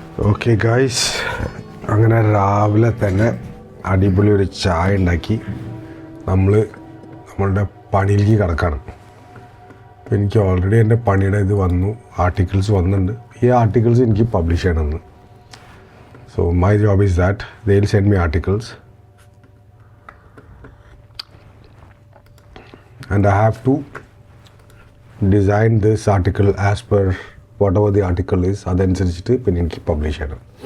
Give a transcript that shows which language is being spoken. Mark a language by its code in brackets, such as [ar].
[ml] Okay guys, അങ്ങനെ രാവിലെ തന്നെ അടിപൊളി ഒരു ചായ ഉണ്ടാക്കി നമ്മളുടെ പണിയിലേക്ക് കിടക്കാണ്. അപ്പോൾ എനിക്ക് ഓൾറെഡി എൻ്റെ പണിയുടെ ഇത് വന്നു, ആർട്ടിക്കിൾസ് വന്നിട്ടുണ്ട്. ഈ ആർട്ടിക്കിൾസ് എനിക്ക് പബ്ലിഷ് ചെയ്യണമെന്ന്. [en] So my job is that they will send me articles and I have to design this article as per whatever the article is. [ml] അതനുസരിച്ചിട്ട് പിന്നെ എനിക്ക് പബ്ലിഷ് ചെയ്യണം.